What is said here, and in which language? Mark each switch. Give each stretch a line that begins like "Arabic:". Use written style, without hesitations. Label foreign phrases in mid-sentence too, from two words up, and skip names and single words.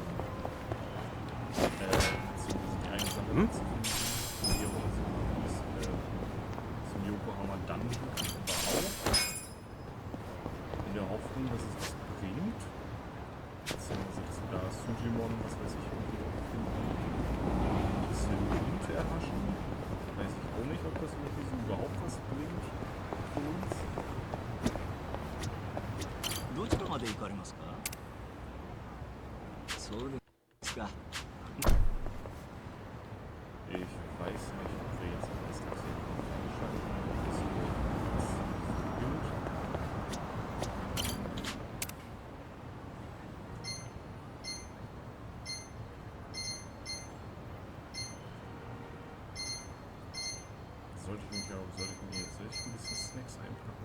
German: Beziehungsweise die eine Sache zu finden, die hier oder so ist, zum Yokohama Dungeon überhaupt. In der Hoffnung, dass es was bringt. Beziehungsweise, dass wir da Sujimon, was weiß ich, irgendwie auch finden. Ein bisschen Mut erhaschen. Weiß ich auch nicht, ob das irgendwie so überhaupt was bringt für uns.
Japanese: どちらまで行かれますか？そうですか。
German: Ich weiß nicht, ob wir jetzt alles tatsächlich einschalten. Das ist gut. Sollte ich mir jetzt echt ein bisschen Snacks einpacken?